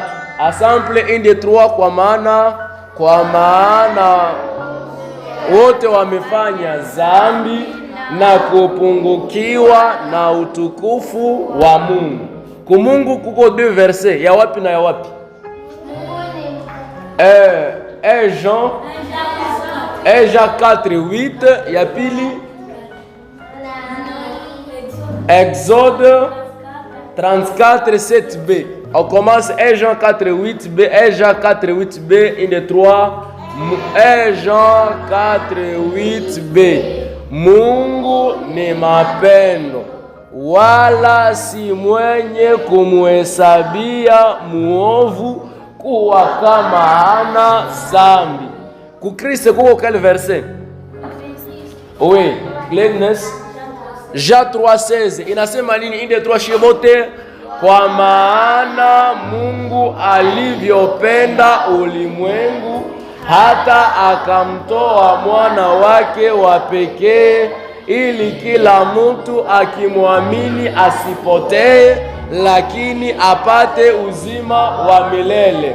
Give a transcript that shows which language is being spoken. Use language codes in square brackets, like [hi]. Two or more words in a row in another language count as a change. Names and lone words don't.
[sw] Ensemble 1 2 3 kwa maana wote wamefanya zambi na kupungukiwa na utukufu wa Mungu. Kumungu kuko 2 verset, ya wapi na ya wapi? Jean 4:8, ya pili Exode 34:7b. [fr] On commence Jean 4:8b, Jean 4:8b, 1 2 3. Jean 4:8b. [sw] Mungu ni mapendo, wala si mwenye kumuhesabia muovu kuwa kama hana dhambi. Ku Kristo kuko [fr] quel verset? Oui, [sw] Gladness. Jean 3:16 inasema nini? 1 2 3 shebote. Kwa maana Mungu alivyopenda ulimwengu hata akamtoa mwana wake wa pekee, ili kila mtu akimwamini asipotee, lakini apate uzima wa milele.